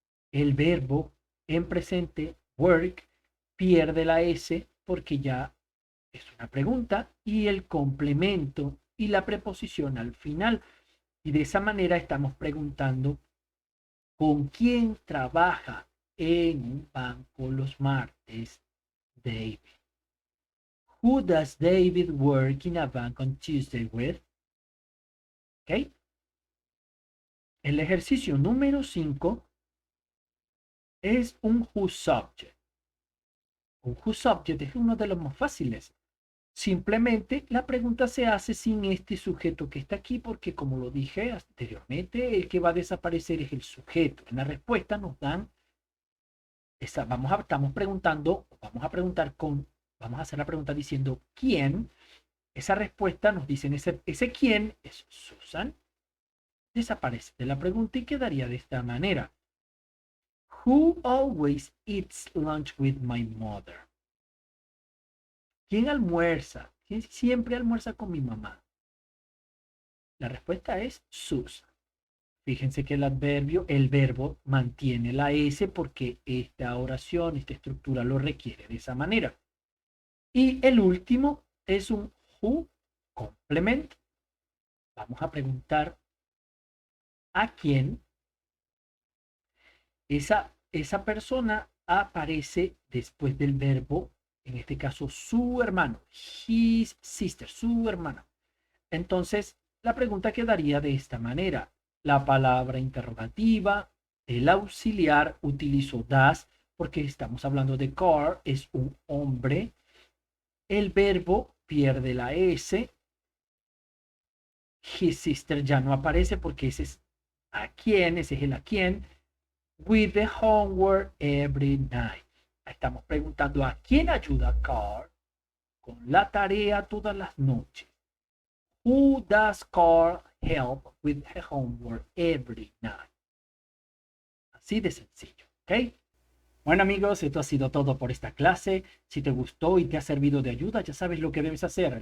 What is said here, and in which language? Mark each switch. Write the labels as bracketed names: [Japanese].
[Spanish] El verbo en presente, work, pierde la S porque ya es una pregunta, y el complemento y la preposición al final. Y de esa manera estamos preguntando con quién trabaja en un banco los martes David. [English] Who does David work in a bank on Tuesday with? [Spanish] ¿Ok? El ejercicio número 5 es un who subject. Un who subject es uno de los más fáciles. Simplemente la pregunta se hace sin este sujeto que está aquí, porque como lo dije anteriormente, el que va a desaparecer es el sujeto. En la respuesta nos dan, estamos preguntando, vamos a hacer la pregunta diciendo quién. Esa respuesta nos dicen, ese quién es Susan. Desaparece de la pregunta y quedaría de esta manera. [English] Who always eats lunch with my mother? [Spanish] ¿Quién almuerza? ¿Quién siempre almuerza con mi mamá? La respuesta es Susan. Fíjense que el verbo mantiene la S porque esta oración, esta estructura lo requiere de esa manera. Y el último es un who complement. Vamos a preguntar a quién. Esa persona aparece después del verbo, en este caso su hermano, [English] his sister, [Spanish] su hermano. Entonces, la pregunta quedaría de esta manera. La palabra interrogativa, el auxiliar, utilizo das porque estamos hablando de Carl, es un hombre. El verbo pierde la S. His sister ya no aparece porque ese es a quién, ese es el a quién. [English] With the homework every night. [Spanish] Estamos preguntando a quién ayuda Carl con la tarea todas las noches. [English] Who does Carl help with her homework every night? [Spanish] Así de sencillo, ¿ok? Bueno amigos, esto ha sido todo por esta clase. Si te gustó y te ha servido de ayuda, ya sabes lo que debes hacer.